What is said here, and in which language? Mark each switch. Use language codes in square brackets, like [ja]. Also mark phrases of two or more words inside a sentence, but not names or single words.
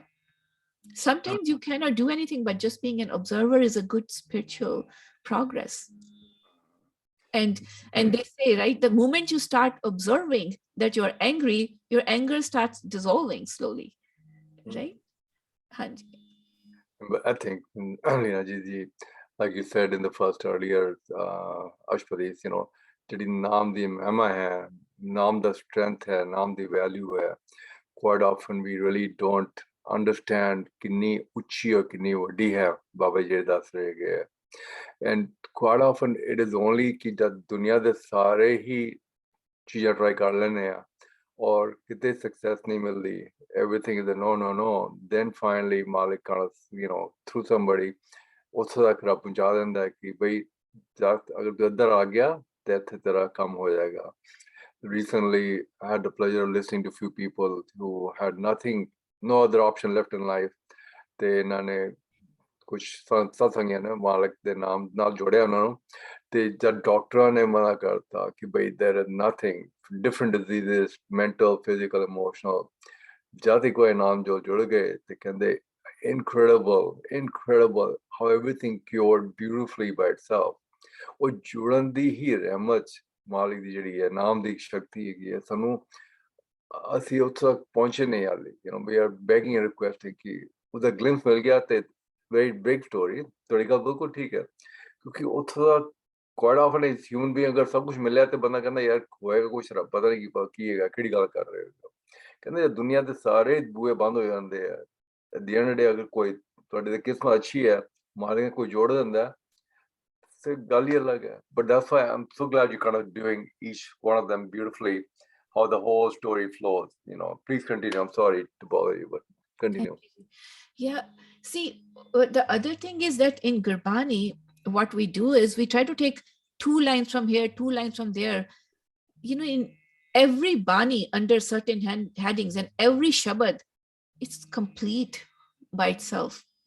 [en] Sometimes you cannot do anything, but just being an observer is a good spiritual progress. And they say, right, the moment you start observing that you're angry, your anger starts dissolving slowly, right? [pa] Hanji. [en] But I think, Leena ji, like you said in the first earlier, [pa] Ashpati, ਜਿਹੜੀ ਨਾਮ ਦੀ ਮਹਿਮਾ ਹੈ, ਨਾਮ ਦਾ strength ਹੈ, ਨਾਮ ਦੀ value ਹੈ, [en] quite often we really don't understand [pa] ਕਿੰਨੀ ਉੱਚੀ ਔਰ ਕਿੰਨੀ ਵੱਡੀ ਹੈ ਬਾਬਾ ਜੀ ਦੱਸ ਰਹੇ ਗਏ. [en] And quite often it is only [pa] ਕਿ ਜਦ ਦੁਨੀਆ ਦੇ ਸਾਰੇ ਹੀ ਚੀਜ਼ਾਂ try ਕਰ ਲੈਂਦੇ ਆ ਔਰ ਕਿਤੇ success ਨਹੀਂ ਮਿਲਦੀ, [en] everything is a no, then finally Malik kind of, through somebody [pa] ਉੱਥੋਂ ਤੱਕ ਰੱਬ ਪਹੁੰਚਾ ਦਿੰਦਾ ਹੈ ਕਿ ਬਈ ਅਗਰ ਤੂੰ ਇੱਧਰ ਆ ਗਿਆ ਤੇ ਇੱਥੇ ਤੇਰਾ ਕੰਮ ਹੋ ਜਾਏਗਾ. [en] Recently, I had the pleasure of listening to a few people who had no other option left in life. [pa] ਤੇ ਇਹਨਾਂ ਨੇ ਕੁਝ ਸਤਸੰਗੀਆਂ ਨੇ ਮਾਲਕ ਦੇ ਨਾਮ ਨਾਲ ਜੋੜਿਆ ਉਹਨਾਂ ਨੂੰ, ਤੇ ਜਦ ਡਾਕਟਰਾਂ ਨੇ ਮਨਾ ਕਰਤਾ ਕਿ ਬਈ [en] there is nothing, different diseases, mental, physical, emotional, [pa] ਜਦ ਹੀ ਕੋਈ ਨਾਮ ਜੋ ਜੁੜ ਗਏ ਤੇ ਕਹਿੰਦੇ [en] incredible how everything cured beautifully by itself. [pa] ਉਹ ਜੁੜਨ ਦੀ ਹੀ ਰਹਿਮਤ ਮਾਲਿਕ ਦੀ ਜਿਹੜੀ ਹੈ, ਨਾਮ ਦੀ ਸ਼ਕਤੀ ਹੈਗੀ ਹੈ, ਸਾਨੂੰ ਅਸੀਂ ਉੱਥੇ ਤੱਕ ਪਹੁੰਚੇ ਨਹੀਂ ਹਾਲੇ. [en] We are begging and requesting [pa] ਕਿ ਉਹਦਾ ਗਲਿੰਸ ਮਿਲ ਗਿਆ ਤੇ [en] very big story. [pa] ਤੁਹਾਡੀ ਗੱਲ ਬਿਲਕੁਲ ਠੀਕ ਹੈ, ਕਿਉਂਕਿ ਉੱਥੇ ਦਾ [en] quite often as human being [pa] ਅਗਰ ਸਭ ਕੁਝ ਮਿਲਿਆ ਤੇ ਬੰਦਾ ਕਹਿੰਦਾ ਯਾਰ ਹੋਏਗਾ ਕੁਛ, ਰੱਬ ਪਤਾ ਨਹੀਂ ਕੀ ਹੈਗਾ, ਕਿਹੜੀ ਗੱਲ ਕਰ ਰਹੇ ਹੋ. ਕਹਿੰਦੇ ਦੁਨੀਆ ਦੇ ਸਾਰੇ ਬੂਹੇ ਬੰਦ ਹੋ ਜਾਂਦੇ ਆ, [en] at the end of the day [pa] ਅਗਰ ਕੋਈ ਤੁਹਾਡੀ ਦੀ ਕਿਸਮਤ ਅੱਛੀ ਹੈ, ਮਾਲਿਕ ਕੋਈ ਜੋੜ ਦਿੰਦਾ, ਤੇ ਗੱਲ ਹੀ ਅਲੱਗ ਹੈ. [en] But that's why I'm so glad you're kind of doing each one of them beautifully, how the whole story flows. Please continue. I'm sorry to bother you, but continue. Yeah, see, the other thing is that in Gurbani, what we do is we try to take 2 lines from here, 2 lines from there, in every Bani under certain headings, and every Shabad, it's complete by itself.